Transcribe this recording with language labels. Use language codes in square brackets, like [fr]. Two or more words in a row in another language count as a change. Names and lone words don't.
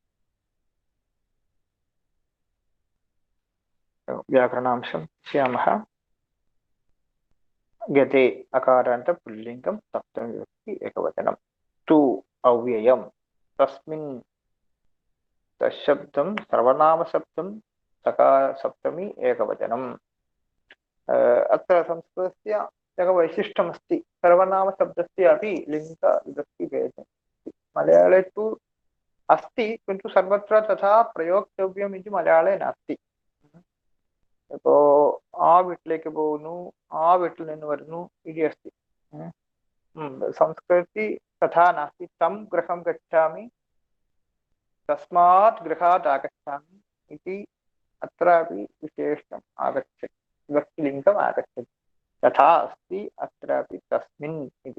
[sa] വ്യാകരണാംശം ശ്യാമഃ. ഗതേ അകാരാന്ത പുല്ലിംഗം സപ്തമി വിഭക്തി ഏകവചനം. തു അവ്യയം. തസ്മിൻ തശബ്ദം സർവനാമശബ്ദം സപ്തമി ഏകവചനം. अत्र संस्कृतस्य एकं वैशिष्ट्यमस्ति. सर्वनामशब्दस्य अपि लिङ्गविभक्तिभेदः अस्ति. मलयाळे तु अस्ति, किन्तु सर्वत्र तथा प्रयोक्तव्यम् इति मलयाळे नास्ति. [ml] ഇപ്പോൾ ആ വീട്ടിലേക്ക് പോകുന്നു, ആ വീട്ടിൽ നിന്ന് വരുന്നു, [sa] ഇതി अस्ति. संस्कृति तथा नास्ति. तं गृहं गच्छामि, तस्मात् गृहात् आगच्छामि इति अत्रापि विशेषणम् आगच्छति. विभक्तिलिङ्गम् आगच्छति. तथा अस्ति अत्रापि तस्मिन् इति.